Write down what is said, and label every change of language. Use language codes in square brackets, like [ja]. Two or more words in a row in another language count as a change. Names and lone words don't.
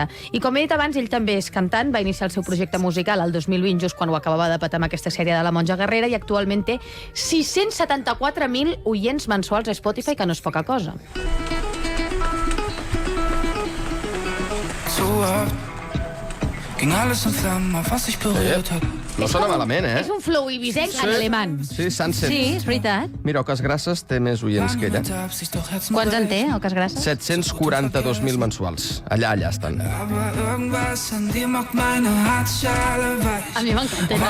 [ca] I com he dit abans, ell també és cantant, va iniciar el seu projecte musical el 2020, just quan ho acabava de petar amb aquesta sèrie de La monja guerrera, i actualment té 674.000 oients mensuals a Spotify, que no és poca cosa. [de] So ging alles entfernen, auf was ich berührt hab. [ca] No sona malament, eh? És un flow ibisenc en alemany. Sí, Sunset. Sí, és veritat. Mira, Oques Grasses té més oients que ella. Quants en té, Oques Grasses? 742.000 mensuals. Allà estan. A mi m'encanta. Home,